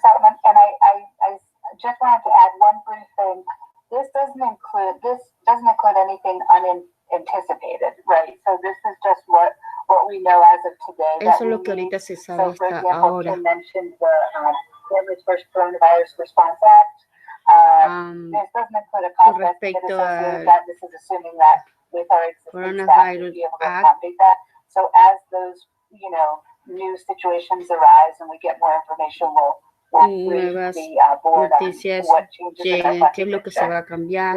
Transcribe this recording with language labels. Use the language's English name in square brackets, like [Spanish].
[English] Salomon, and I just wanted to add one brief thing. This doesn't include anything unanticipated, right? So this is just what we know as of today. [Spanish] Eso es lo que ahorita se sabe hasta ahora. [English] Kim mentioned the Families First Coronavirus Response Act. This doesn't include a cost estimate associated with that. This is assuming that with our existing staff, we'll be able to accommodate that. So as those, new situations arise and we get more information, we'll [Spanish] nuevas noticias lleguen, qué es lo que se va a cambiar.